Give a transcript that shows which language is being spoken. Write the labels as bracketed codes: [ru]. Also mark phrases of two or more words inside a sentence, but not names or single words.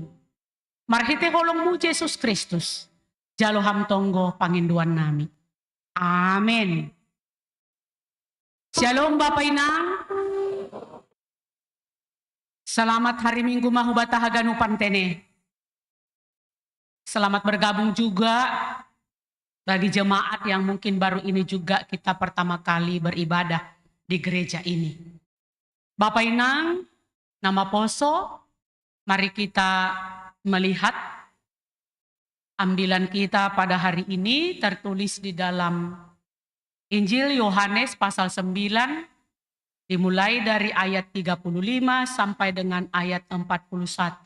[bts] Marhite holongmu Yesus Kristus. Jalo ham tonggo panginduan nami. [id] Amin. Shalom Bapak Inang. Selamat hari Minggu [bts] Mahubata Haganupan Tene. [id] Selamat bergabung juga bagi jemaat yang mungkin baru ini juga kita pertama kali beribadah di gereja ini. Bapak Inang, nama Poso, mari kita melihat ambilan kita pada hari ini tertulis di dalam Injil Yohanes pasal 9, dimulai dari ayat 35 sampai dengan ayat 41.